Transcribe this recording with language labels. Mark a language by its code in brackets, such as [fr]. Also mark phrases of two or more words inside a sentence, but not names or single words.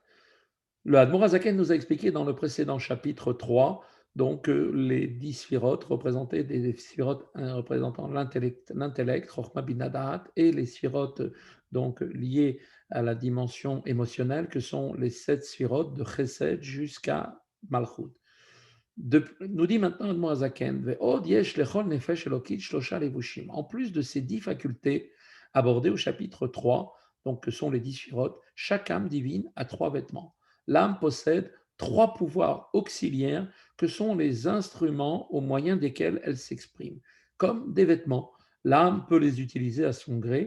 [fr] Le Admor Azaken nous a expliqué dans le précédent chapitre 3, donc, les 10 sphirotes représentaient des sphirotes représentant l'intellect, [he] חכמה בינה דעת, [fr] et les sphirotes donc liées à la dimension émotionnelle, que sont les 7 sphirotes de Chesed jusqu'à Malchut. Nous dit maintenant Admor Azaken, [he] ועוד יש לכל נפש אלקית שלשה לבושים. [fr] En plus de ces 10 facultés abordées au chapitre 3, donc que sont les 10 sphirotes, chaque âme divine a 3 vêtements. L'âme possède 3 pouvoirs auxiliaires que sont les instruments au moyen desquels elle s'exprime. Comme des vêtements, l'âme peut les utiliser à son gré.